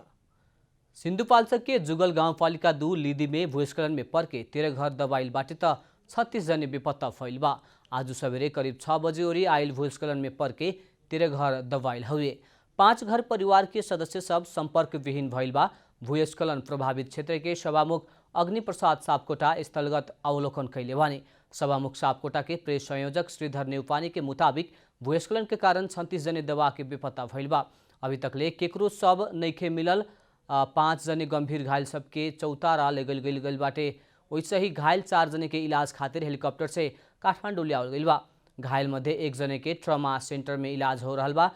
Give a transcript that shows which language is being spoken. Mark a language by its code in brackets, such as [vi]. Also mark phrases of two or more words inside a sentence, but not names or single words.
[bho] सिंधुपाल्चर के जुगल गाउँपालिका 2 लिदी में भूस्खलन में पर्के 13 घर दबाइल बाटे त 36 जने बेपत्ता फैल बा। आज सवेरे करीब 6 बजे ओरी आयल भूस्खलन में पर्के 13 घर दबाइल हुए। 5 घर परिवार के सदस्य सब संपर्क विहीन भइल बा। भूस्खलन प्रभावित क्षेत्र के सभामुख अग्नि प्रसाद सापकोटा स्थलगत अवलोकन कैले बानी। सभामुख सापकोटा के प्रेस संयोजक श्रीधर नेउपानी के मुताबिक भूस्खलन के कारण 36 जने दबा के बेपत्ता भइल बा। अभी तकले केकरो सब नइखे मिलल। 5 जने गंभीर घायल सबके चौतारा ले गइल बाटे। वैसे ही घायल 4 जने के इलाज खातिर हेलीकॉप्टर से काठमांडू लियावल गइल बा। घायल मध्य 1 जने के ट्रॉमा सेंटर में इलाज हो रहल बा।